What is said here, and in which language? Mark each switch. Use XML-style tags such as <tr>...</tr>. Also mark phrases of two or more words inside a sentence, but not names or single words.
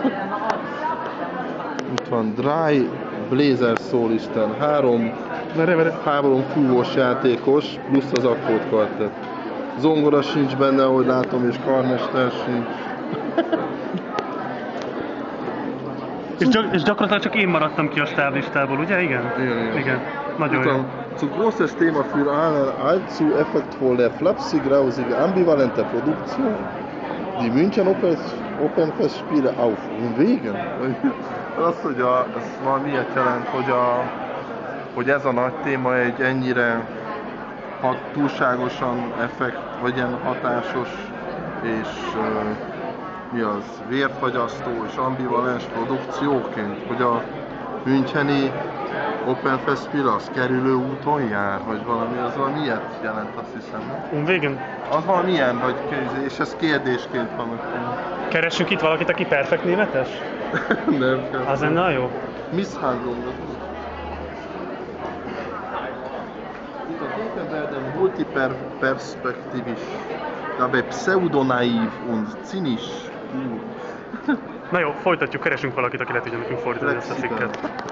<hu>Itt van Dry Blazer Soulisten, 3 fúvós játékos, plusz az akkordkvartett. Zongora sincs benne, ahogy látom, és karmester sincs. És gyakorlatilag csak én maradtam ki a stáblistából, ugye? Igen? Igen. Nagyon jó.</hu> <de>Zu großes Thema für eine allzu effektvolle, flapsig-grausige, ambivalente Produktion. Die München Open Festspiele auf Wegen.</de> <hu>Az, hogy ez valami ilyet jelent, hogy ez a nagy téma egy ennyire túlságosan vagy ilyen hatásos és mi az, vérfagyasztó és ambivalens produkcióként, hogy a müncheni Open Festspiele az kerülő úton jár, vagy valami ilyet jelent, azt hiszem. Végén? Az valami ilyen, vagy és ez kérdésként van. Keressünk itt valakit, aki perfekt németes? Nem. Az lenne jó.</hu> <de>Misshandlung. Diese werden multiperspektivisch, dabei pseudonaiv und zynisch.</de> <hu>Na jó, folytatjuk, keresünk valakit, aki le tudja nekünk fordítani ezt a cikket.</hu>